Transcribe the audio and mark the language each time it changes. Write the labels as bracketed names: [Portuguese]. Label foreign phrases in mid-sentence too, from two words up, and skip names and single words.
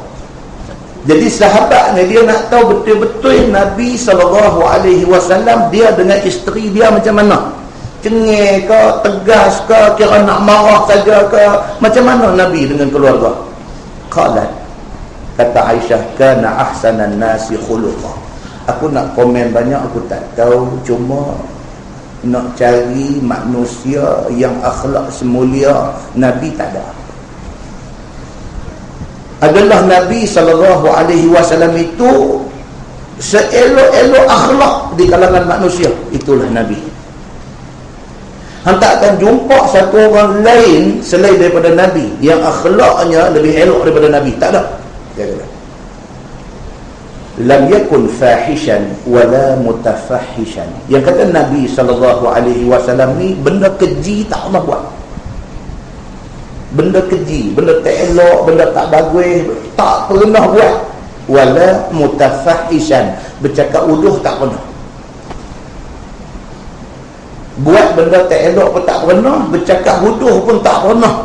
[Malay] Jadi sahabat ni dia nak tahu betul-betul Nabi SAW dia dengan isteri dia macam mana, cengeng ke, tegas ke, kira nak marah saja ke, macam mana Nabi dengan keluarga. Qalat, kata Aisyah, [Arabic] kana ahsanan nasi khuluqa. [Malay] Aku nak komen banyak, aku tak tahu, cuma nak cari manusia yang akhlak semulia Nabi tak ada. Adalah Nabi SAW itu seelok-elok akhlak di kalangan manusia, itulah Nabi. Hanta akan jumpa satu orang lain selain daripada Nabi yang akhlaknya lebih elok daripada Nabi, tak ada. [Arabic] Lam yakun fahishan wala mutafahishan. [Malay] Yang kata Nabi SAW ni, benda keji tak pernah buat. Benda keji, benda tak elok, benda tak bagus, tak pernah buat. [Arabic] Wala mutafahishan, [Malay] bercakap uduh tak pernah. Buat benda tak elok pun tak pernah, bercakap uduh pun tak pernah.